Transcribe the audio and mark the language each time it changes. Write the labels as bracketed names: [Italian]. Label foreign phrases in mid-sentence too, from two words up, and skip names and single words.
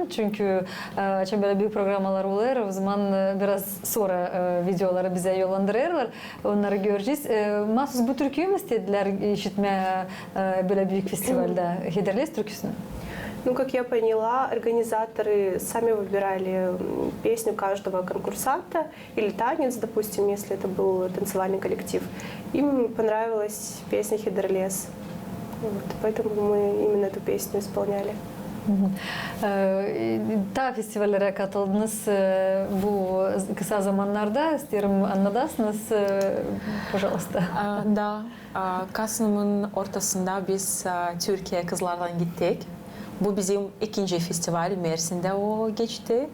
[Gagauz] Çünkü açın böyle büyük programlar olur. O zaman biraz sonra videoları bize yollandırırlar. Onları göreceğiz. Mahsus bu türküyü mü istediler işitmeye böyle büyük festivalde? Hederles türküsünü? [Russian] Ну, как я поняла, организаторы сами выбирали песню каждого конкурсанта или танец, допустим, если это был танцевальный коллектив. Им понравилась песня «Хидерлес». Вот, поэтому мы именно эту песню исполняли. [Gagauz] Ta festivallere katıldınız bu kısa zamanlarda. İsterim anlatasınız. Пожалуйста. Da, Kasım'ın ortasında biz Türkiye kızlarla gittik. Bu bizim ikinci festival, Mersin'de o geçti.